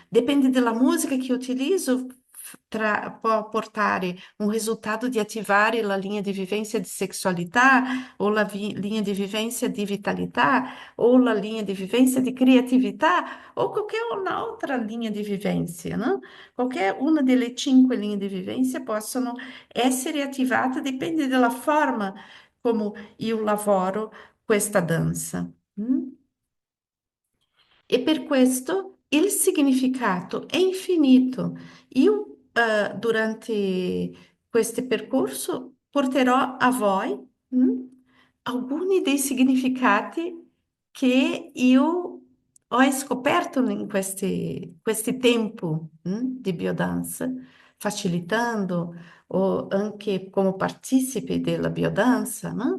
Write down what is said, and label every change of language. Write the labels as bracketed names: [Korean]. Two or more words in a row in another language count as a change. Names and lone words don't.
[Italian] Dipende dalla musica che utilizzo, può portare un risultato di attivare la linea di vivência di sessualità, o la linea di vivência di vitalità, o la linea di vivência di creatività, o qualquer un'altra linea di vivência, no? Qualquer una delle cinque linee di vivência possono essere attivate, dipende dalla forma come io lavoro questa danza. Mm? E per questo il significato è infinito. Io, durante questo percorso, porterò a voi, alcuni dei significati che io ho scoperto in questi tempi, di biodanza, facilitando o anche come partecipe della biodanza, no?